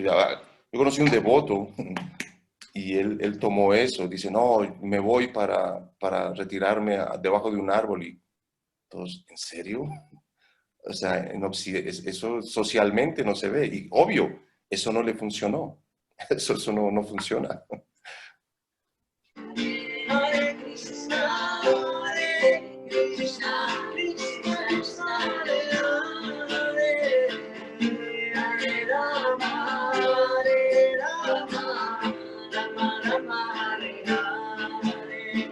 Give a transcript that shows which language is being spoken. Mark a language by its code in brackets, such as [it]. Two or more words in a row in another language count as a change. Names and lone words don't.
[es] Ya, yo conocí un devoto y él tomó eso, dice, no, me voy para retirarme debajo de un árbol. Y todos, ¿en serio? O sea, eso socialmente no se ve. Y obvio, eso no le funcionó. Eso no funciona. [sa] Hare Krishna, Hare Krishna, Krishna Krishna, Hare Hare, Hare Rama, Rama Rama, Hare Hare.